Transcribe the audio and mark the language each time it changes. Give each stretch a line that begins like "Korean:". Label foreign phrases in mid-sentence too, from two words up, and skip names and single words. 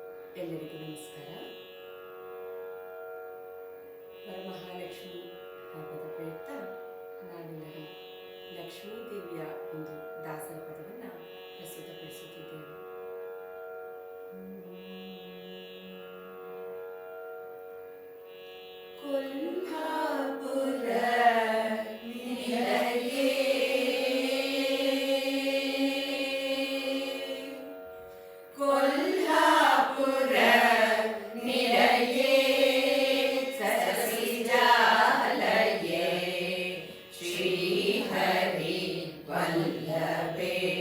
Kannada: ಎಲ್ಲರಿಗೂ ನಮಸ್ಕಾರ. ವರಮಹಾಲಕ್ಷ್ಮಿ ಹಬ್ಬದ ಪ್ರಯುಕ್ತ ನಾವೆಲ್ಲರೂ ಲಕ್ಷ್ಮೀದೇವಿಯ ಒಂದು ದಾಸರ ಪದವನ್ನು ಪ್ರಸ್ತುತಪಡಿಸುತ್ತಿದ್ದೇವೆ.
Sanskrit: ಕೊಲ್ಹಾಪುರ ನಿಲಯೇ ಕೊಲ್ಹಾಪುರ ನಿಲಯೇ ಸರಸಿಜಾಲಯೇ ಶ್ರೀಹರಿ ವಲ್ಲಭೇ